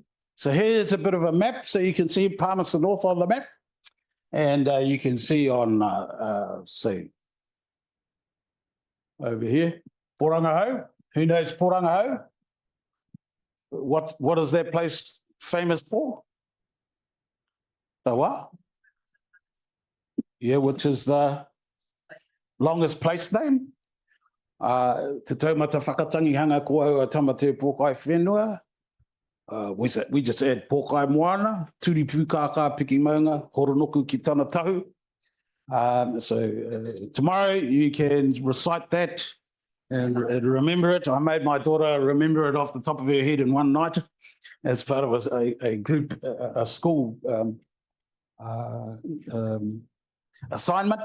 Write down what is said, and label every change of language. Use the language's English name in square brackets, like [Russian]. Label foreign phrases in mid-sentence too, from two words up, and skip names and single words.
[English] So here's a bit of a map, so you can see Palmerston North on the map, and you can see on, see, over here, Porangahau. Who knows Porangahau? What is that place famous for? The what? Yeah, which is the longest place name. [Māori] Te taumata whakatangi hanga kua tamate pōkai whenua. [English] We just add [Māori] pōkai moana, turi pūkākā piki maunga, horonoku ki tana tahu. [English] So tomorrow you can recite that and remember it. I made my daughter remember it off the top of her head in one night as part of a group, a school assignment.